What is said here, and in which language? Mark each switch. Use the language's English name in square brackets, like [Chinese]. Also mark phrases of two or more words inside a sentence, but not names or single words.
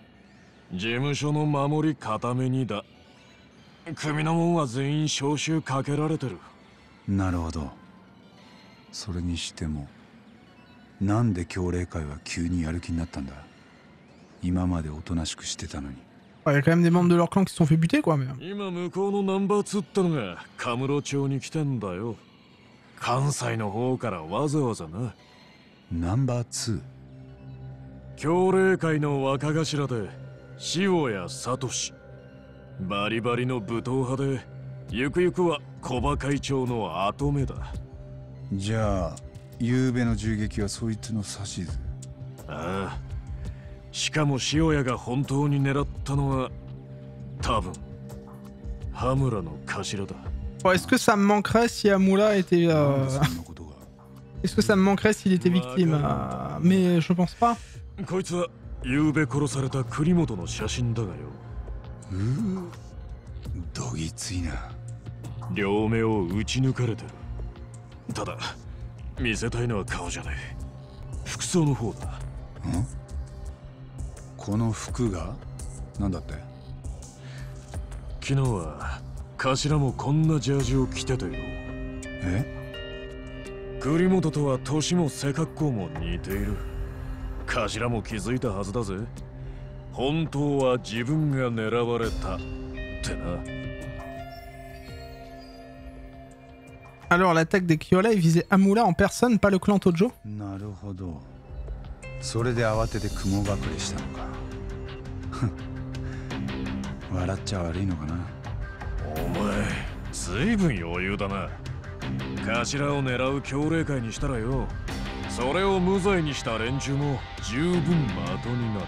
[Japanese] 事務所の守り固めにだ。組の者は全員招集かけられてる。なるほど。それにしてもなんで協励会は急にやる気になったんだ？今までおとなしくしてたのに。 [French] Il y a quand même des membres de leur clan qui se sont fait buter quoi, mais... [Japanese] 今向こうのナンバー2ってのがカムロ町に来てんだよ。関西の方からわざわざな。ナンバー 2？協励会の若頭で塩谷聡。バリバリの武闘派でゆくゆくは小葉会長の跡目だ。じゃあ昨べの銃撃はそいつの指図？ああ。しかも塩谷が本当に狙ったのは多分羽村の頭だ。 [French] Bon, est-ce que ça me manquerait si Hamura était... Est-ce que ça me manquerait s'il était victime mais je pense pas. [Japanese] こいつは昨べ殺された栗本の写真だがよ。どぎついな。両目を撃ち抜かれてる。ただ見せたいのは顔じゃない。服装の方だ。ん？この服が？なんだって？昨日は頭もこんなジャージを着てたよ。栗本とは年も背格好も似ている。頭も気づいたはずだぜ。本当は自分が狙われたってな。 [French] Alors l'attaque des Kyola visait Amula en personne, pas le clan Tojo. [Japanese] なるほど。それで慌てて雲隠れしたのか。笑っちゃ悪いのかな。お前、ずいぶん余裕だな。頭を狙う強霊会にしたらよ、それを無罪にした連中も十分的になる。